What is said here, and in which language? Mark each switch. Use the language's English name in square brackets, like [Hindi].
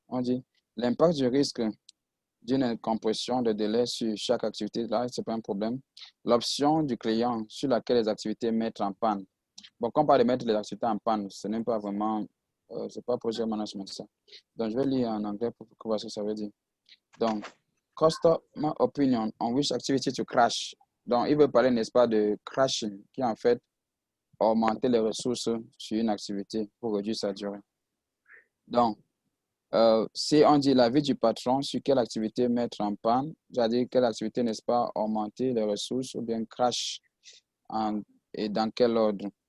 [French] On dit l'impact du risque d'une compression de délai sur chaque activité, là, ce n'est pas un problème. L'option du client sur laquelle les activités mettent en panne. Bon, quand on parle de mettre les activités en panne, ce n'est pas vraiment, c'est pas projet management ça. Donc, je vais lire en anglais pour voir ce que ça veut dire. [English] Donc, customer opinion on which activity to crash. [French] Donc, il veut parler, n'est-ce pas, de crashing, qui en fait augmenter les ressources sur une activité pour réduire sa durée. Donc, si on dit l'avis du patron sur quelle activité mettre en panne, c'est-à-dire quelle activité, n'est-ce pas, augmenter les ressources ou bien crash et dans quel ordre.